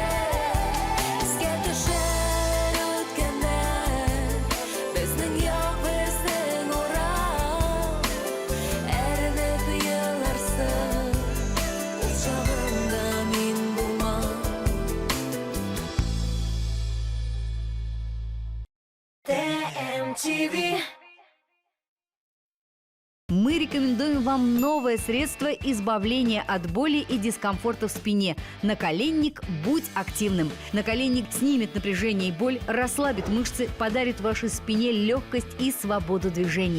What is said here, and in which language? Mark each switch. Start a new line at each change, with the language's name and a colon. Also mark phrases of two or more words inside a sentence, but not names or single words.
Uzbek: Bizga tushar o'tganlar, bizning yo'q, bizning o'roq. Erinib yig'larsin, o'chog'imda men bo'lmam. TMTV.
Russian: Мы рекомендуем вам новое средство избавления от боли и дискомфорта в спине. Наколенник «Будь активным». Наколенник снимет напряжение и боль, расслабит мышцы, подарит вашей спине легкость и свободу движений.